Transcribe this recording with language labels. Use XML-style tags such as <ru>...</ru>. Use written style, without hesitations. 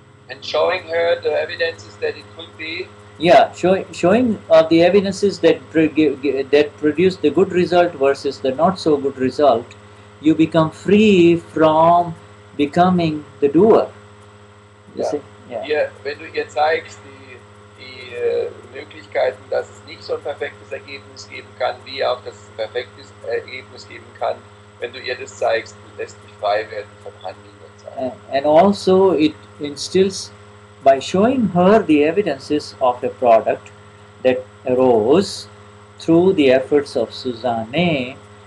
<en>And showing her the evidences that it could be. Yeah, showing the evidences that produce the good result versus the not so good result, you become free from becoming the doer. You see? Yeah.</en> <de>Hier, wenn du ihr zeigst die Möglichkeiten, dass es nicht so ein perfektes Ergebnis geben kann, wie auch dass es ein perfektes Ergebnis geben kann, wenn du ihr das zeigst, lässt dich frei werden vom Handeln und Sein.</de> <en>And also it instills, by showing her the evidences of a product that arose through the efforts of Susanne.</en>